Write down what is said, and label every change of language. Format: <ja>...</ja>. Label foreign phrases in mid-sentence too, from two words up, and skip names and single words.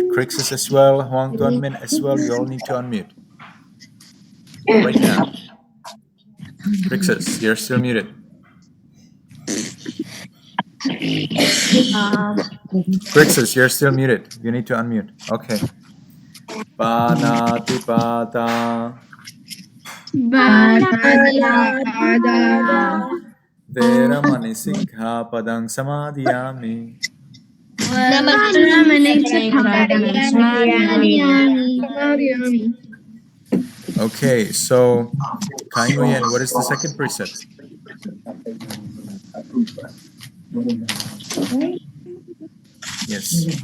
<en>Crixus as well. Huang Tuan Min as well. You all need to unmute. Right now. Crixus, you're still muted. Crixus, you're still muted. You need to unmute. Okay. Panatipata.</en> <pi>Veramani Sikkhapadang Samadhiyami.</pi> <en>Okay, so Kai Nguyen, what is the second precept? Yes.</en>